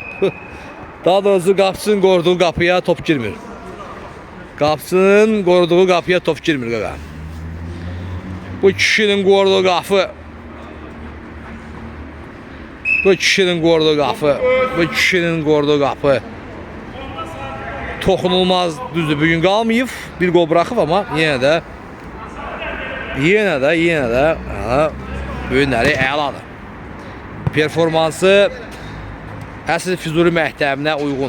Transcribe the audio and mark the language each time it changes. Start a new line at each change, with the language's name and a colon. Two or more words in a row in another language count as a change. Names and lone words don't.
Turkish: Daha doğrusu kapçının koruduğu kapıya top girmiyor. Kapçının koruduğu kapıya top girmiyor kaka. Bu kişinin koruduğu kapı. Bu kişinin koruduğu kapı.
Azerbaijani: Toxunulmaz düzdür. Bugün qalmayıb. Bir gol bıraxıb amma yenə də bugünləri əladır. Performansı əsl Füzuli məktəbinə uyğun.